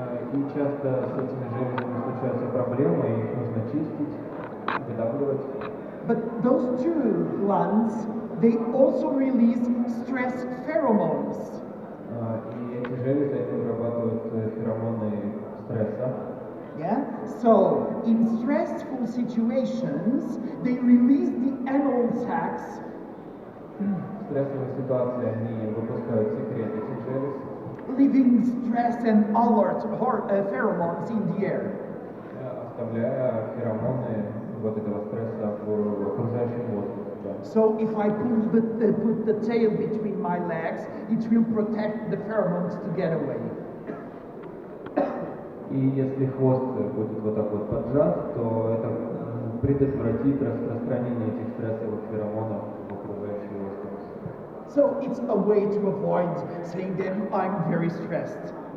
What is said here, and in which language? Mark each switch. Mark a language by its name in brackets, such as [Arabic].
[Russian] И часто с этими железами случаются проблемы, и их нужно чистить, выдавливать. [English] But those two glands, they also release stress pheromones. [Russian] И эти железы вырабатывают феромоны стресса. [English] Yeah? So, in stressful situations, they release the anal sacs. [Russian] В стрессовой ситуации они выпускают секрет этих желез. [English] Leaving stress and alert pheromones in the air. [Russian] Оставляя феромоны вот этого стресса в окружающем воздухе. [English] So if I put the tail between my legs, it will protect the pheromones to get away. [Russian] И если хвост будет вот так вот поджат, то это предотвратит распространение этих стрессовых феромонов в окружающий воздух. [English] So it's a way to avoid saying them I'm very stressed.